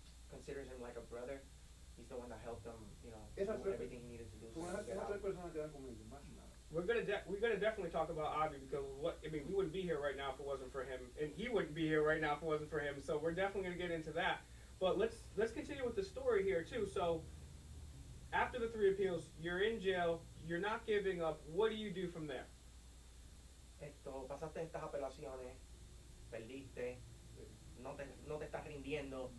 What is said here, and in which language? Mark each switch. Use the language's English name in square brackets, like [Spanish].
[English] Considers him like a brother. He's the one that helped him, do everything he needed to do. [Spanish] Esas tres personas quedan conmigo, más nada. [English] We're gonna definitely talk about Avi, because we wouldn't be here right now if it wasn't for him, and he wouldn't be here right now if it wasn't for him. So we're definitely gonna get into that. But let's continue with the story here too. So after the 3 appeals, you're in jail. You're not giving up. What do you do from there? [Spanish] Pasaste estas apelaciones, perdiste, no te estás rindiendo.